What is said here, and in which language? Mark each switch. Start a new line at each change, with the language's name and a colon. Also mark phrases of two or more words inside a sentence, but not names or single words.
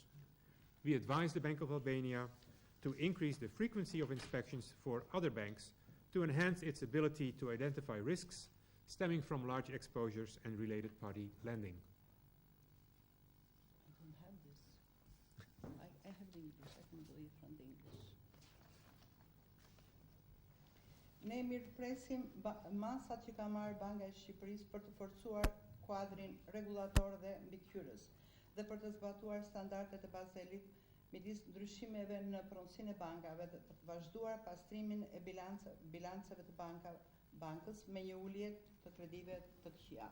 English: We advise the Bank of Albania to increase the frequency of inspections for other banks to enhance its ability to identify risks stemming from large exposures and related party lending. English. I can do it from the English.
Albanian: Ne mirëpresim masat që ka marrë Banka e Shqipërisë për të forcuar kuadrin rregullator dhe mbikëqyrës dhe për të zbatuar standardet e Bazelit midis ndryshimeve në pronësinë e bankave dhe për të vazhduar pastrimin e bilanceve të bankës me një ulje të kredive të këqija.